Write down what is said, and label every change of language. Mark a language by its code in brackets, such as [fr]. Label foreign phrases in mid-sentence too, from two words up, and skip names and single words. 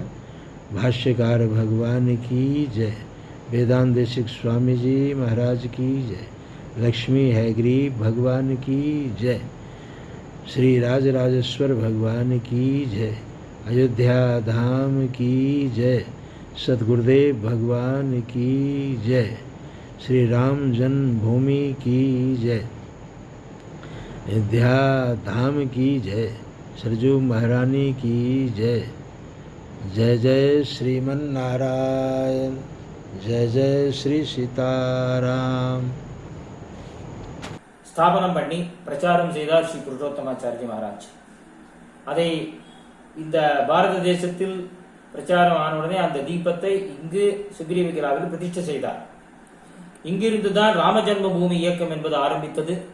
[hi] भाष्यकार भगवान की जय, वेदांत देशिक स्वामी जी महाराज की जय, लक्ष्मी हैग्रीव भगवान की जय, श्री राजराजेश्वर भगवान की जय, अयोध्या धाम की जय, सद्गुरुदेव भगवान की जय, श्री राम जन्मभूमि की जय, अयोध्या धाम की जय, सरजू महारानी की जय। जय जय श्रीमन नारायण, जय जय श्री सीताराम। [ta] ஸ்தாபனம் பண்ணி பிரச்சாரம் செய்தார் ஸ்ரீ புருஷோத்தமாச்சாரிய மகாராஜ். அதை இந்த பாரத தேசத்தில் பிரச்சாரம் ஆனவுடனே அந்த தீபத்தை இங்கு சுக்ரீவ கிலாவில் பிரதிஷ்டை செய்தார். இங்கிருந்துதான் ராமஜன்ம பூமி இயக்கம் என்பது ஆரம்பித்தது.